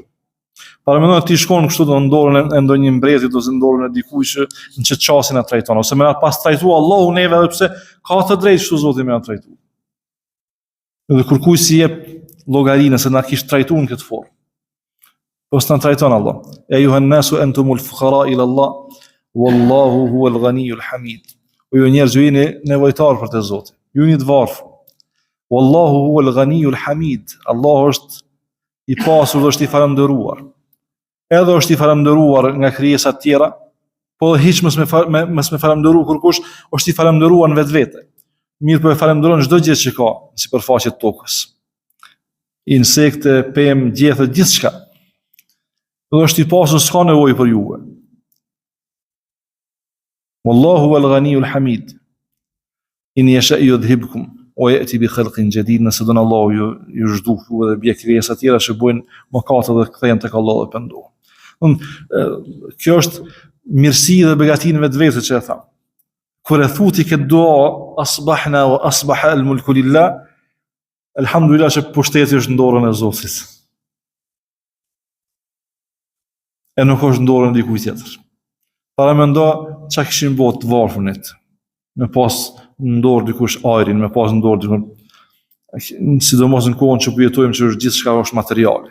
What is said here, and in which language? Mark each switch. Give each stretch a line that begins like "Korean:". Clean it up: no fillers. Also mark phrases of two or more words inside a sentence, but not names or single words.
Albanian: Para mendon ti shkon kështu do në dorën e ndonjë mbretit ose në dorën e dikujt që në çet çastin na trajton, ose më na pas trajtu Allahu neve edhe pse ka të drejtë kështu Zoti më na trajtu. Edhe kur kujt si jep llogarinë se na kish trajtuar në këtë formë. Po s'na trajton Allah.
Arabic: يا أيها الناس أنتم الفقراء إلى الله والله هو الغني الحميد.
Albanian: O ju njerëz ju jeni nevojtar për të Zotit. Ju jeni të varfër.
Arabic: والله هو الغني الحميد.
Albanian: Allah është i pasur dhe është i falëndëruar. Edhe është i falëndëruar nga krijesat tjera, po hiç mos me falëndëru kurkush, është i falëndëruar në vetvete. Mirë po e falëndëron çdo gjë që ka në sipërfaqe të tokës. Insekte, pemë, gjethe, gjithçka. Dhe është i pasur, s'ka nevojë për juve.
Arabic: والله الغني الحميد. إن يشأ يذهبكم ويأت بخلق جديد.
Albanian: Nëse don Allahu ju zhduku dhe bie krijesa të tjera që bojnë mëkate dhe kthehen tek Allahu dhe pendohen. Kjo është mirësi dhe begati në vetvete që e tham. Kur e thuti këtë dua,
Arabic: أصبحنا وأصبح الملك لله، الحمد لله
Albanian: që pushteti është në dorën e Zotit. E nuk është në dorën e dikujt tjetër. Para mendo çka kishin bërë të varfënit. Me pas në dorë dikush ajrin, me pas në dorë dikush, sidomos në kohën që po jetojmë që është gjithçka është materiale.